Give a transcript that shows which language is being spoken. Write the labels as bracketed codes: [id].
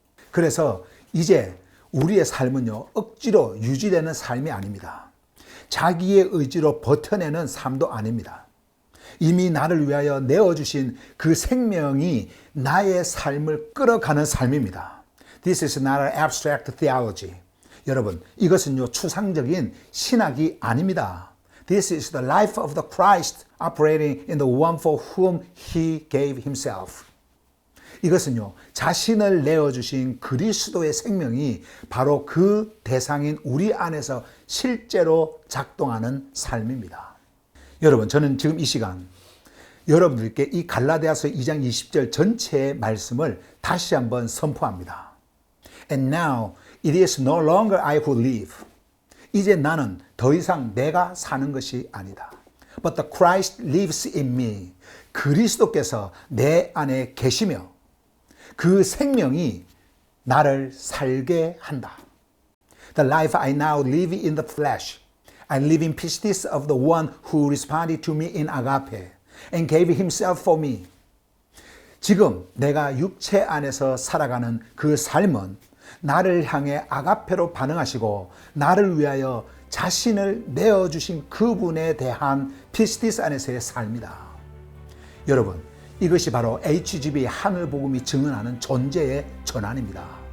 [ko] 그래서 이제 우리의 삶은요, 억지로 유지되는 삶이 아닙니다. 자기의 의지로 버텨내는 삶도 아닙니다. 이미 나를 위하여 내어주신 그 생명이 나의 삶을 끌어가는 삶입니다. [en] This is not an abstract theology. [ko] 여러분, 이것은요, 추상적인 신학이 아닙니다. [en] This is the life of the Christ operating in the one for whom he gave himself. [ko] 이것은요, 자신을 내어주신 그리스도의 생명이 바로 그 대상인 우리 안에서 실제로 작동하는 삶입니다. 여러분, 저는 지금 이 시간 여러분들께 이 갈라디아서 2장 20절 전체의 말씀을 다시 한번 선포합니다. [en] And now it is no longer I who live. [ko] 이제 나는 더 이상 내가 사는 것이 아니다. [en] But the Christ lives in me. [ko] 그리스도께서 내 안에 계시며 그 생명이 나를 살게 한다. [en] The life I now live in the flesh. I live in pistis of the one who responded to me in agape and gave himself for me. [ko] 지금 내가 육체 안에서 살아가는 그 삶은 나를 향해 아가페로 반응하시고 나를 위하여 자신을 내어주신 그분에 대한 피스티스 안에서의 삶이다. 여러분, 이것이 바로 HGB 하늘복음이 증언하는 존재의 전환입니다.